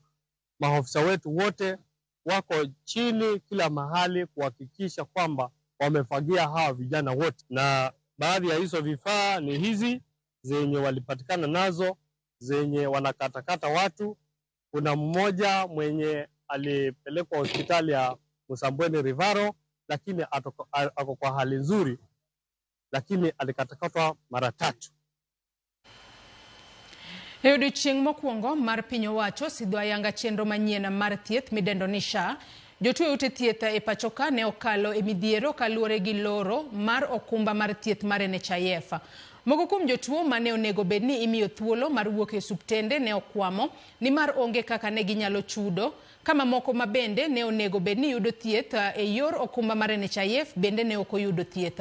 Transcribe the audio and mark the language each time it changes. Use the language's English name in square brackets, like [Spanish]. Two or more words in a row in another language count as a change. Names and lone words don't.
[Swahili] Maofisa wetu wote wako chini kila mahali kuhakikisha kwamba wamefagia hawa vijana wote, na baadhi ya hizo vifaa ni hizi zenye walipatikana nazo zenye wanakatakata watu. Kuna mmoja mwenye alipelekwa hospitali ya Msambweni Rivaro, lakini ako kwa hali nzuri, lakini alikatakatwa mara 3. [Luo (Kenya and Tanzania)] E odiochieng' mokwongo mar piny owacho sidho ayanga chenro manyien mar thieth midendo ni SHA, jotuo ute thieth e pacho ka ne okalo e midhiero kaluwore gi loro mar okumba mar thieth mar NHIF. Moko kuom jotuo mane onego bed ni imiyo thuolo mar wuok e suptende ne okwamo ni mar onge kaka ne ginyalo chudo, kama moko mabende ne onego bed ni yudo thieth e yor okumba mar NHIF bende ne ok oyudo thieth.